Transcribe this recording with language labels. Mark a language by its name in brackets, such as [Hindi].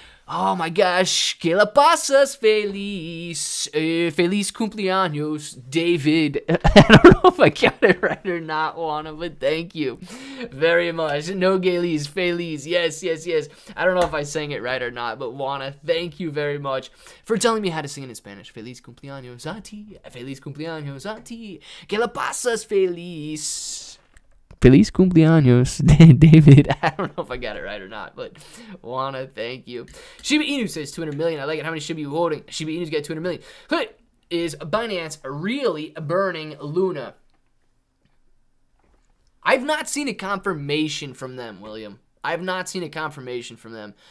[English] Oh my gosh, [Spanish] que la pasas feliz, feliz cumpleaños, David. [English] I don't know if I got it right or not, Juana, but thank you very much. No Gales, feliz, yes. I don't know if I sang it right or not, but Juana, thank you very much for telling me how to sing it in Spanish. [Spanish] Feliz cumpleaños a ti, que la pasas feliz. Feliz cumpleaños, David. [English] I don't know if I got it right or not, but Juana, thank you. Shiba Inu says 200 million. I like it. How many Shiba you holding? Shiba Inu's got 200 million. Hey, is Binance really burning Luna? I've not seen a confirmation from them, William. I've not seen a confirmation from them.